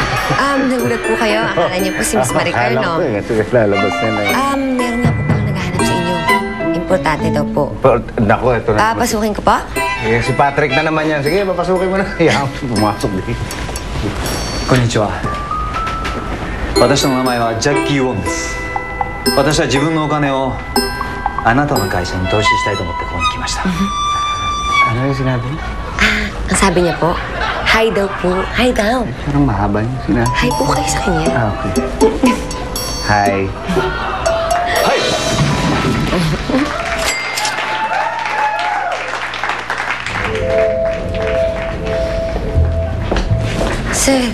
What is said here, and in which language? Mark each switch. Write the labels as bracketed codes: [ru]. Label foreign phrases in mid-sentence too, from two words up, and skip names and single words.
[tl] Nagulat po kayo. Akala niyo po si Miss Maricar, no? Akala ko lalabas na na. Meron nga po palang naghahanap sa importante daw po. Naku, ito na naman. Papasukin ko pa? Eh, si Patrick na naman yan. Sige, papasukin mo na. Yan, pumasok din. [ja] こんにちは。私の名前はジャッキー・ウォンです。私は自分のお金をあなたの会社に投資したいと思ってここに来ました。 [tl] Ano yung sinabi? Ang sabi niya po, hi daw po. Hi daw. Parang mahaba yung sinabi. Hi po kayo sa kanya. Okay. Hi. Hi! Sir,